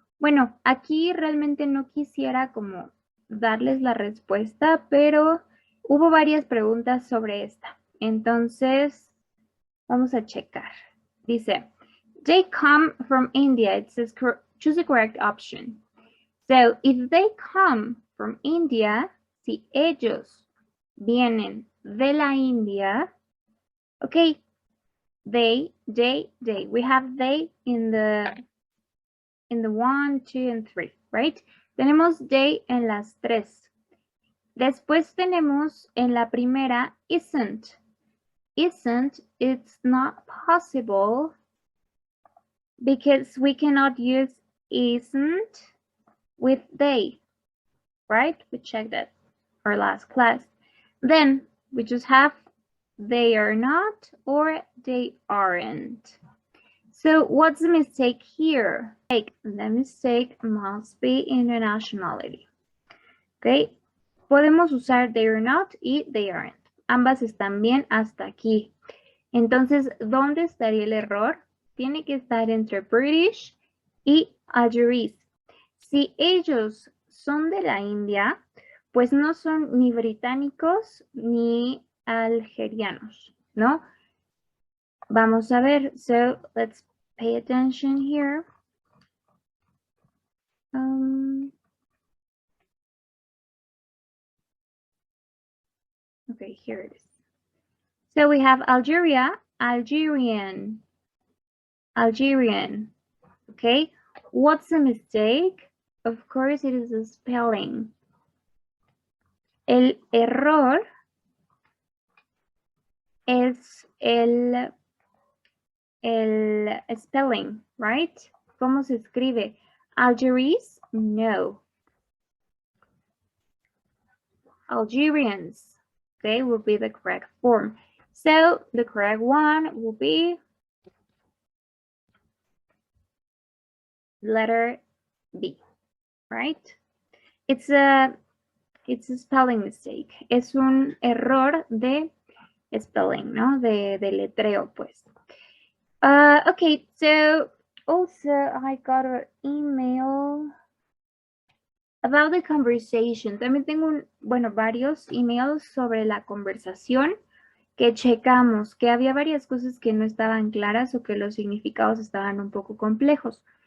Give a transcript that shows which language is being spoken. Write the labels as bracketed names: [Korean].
[Spanish] Bueno, aquí realmente no quisiera como darles la respuesta, pero hubo varias preguntas sobre esta. Entonces, vamos a checar. Dice, [English] they come from India. It says choose the correct option. So, if they come from India, [Spanish] si ellos vienen de la India, [English] okay, they. We have they in the 1, 2, and 3, right? [Spanish] Tenemos they en las tres. Después tenemos en la primera isn't. [English] Isn't, it's not possible because we cannot use isn't with they, right? We checked that our last class. Then we just have they are not or they aren't. So what's the mistake here? Like, the mistake must be in the nationality. [Spanish] Okay, podemos usar they are not y they aren't. Ambas están bien hasta aquí. Entonces, ¿dónde estaría el error? Tiene que estar entre British y Algeris. Si ellos son de la India, pues no son ni británicos ni algerianos, ¿no? Vamos a ver. [English] So, let's pay attention here. Okay, here it is. So we have Algeria, Algerian, Algerian. Okay, what's the mistake? Of course, it is the spelling. [Spanish] El error es el spelling, right? ¿Cómo se escribe? Algeris? No. [English] Algerians, okay, will be the correct form. So the correct one will be letter B, right? It's a spelling mistake. [Spanish] Es un error de spelling, ¿no? De letreo, pues. [English] Okay, so also I got an email about the conversation. [Spanish] También tengo varios emails sobre la conversación que checamos, que había varias cosas que no estaban claras o que los significados estaban un poco complejos.